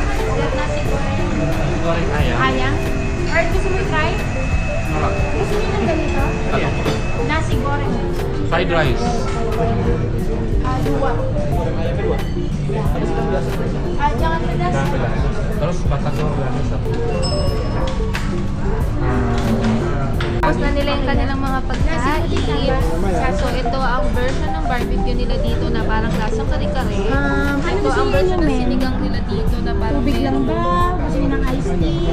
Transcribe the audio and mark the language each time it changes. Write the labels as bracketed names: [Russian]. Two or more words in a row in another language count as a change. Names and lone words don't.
[Malay] Goreng ayam. [Filipino] Ayang? Or gusto mo try? Gusto niyo ng ganito? [Malay] Nasi goreng. [English] Fried rice. [Malay] Dua. Jangan pedas. Terus batang organisa. [Filipino] Tapos na nila yung kanilang mga pagkain. So, ito ang version ng barbecue nila dito na parang lasang kare-kare. Ito ang version ng sinigang nila dito na parang Tubig lang ba? Gusto niyo ng iced tea?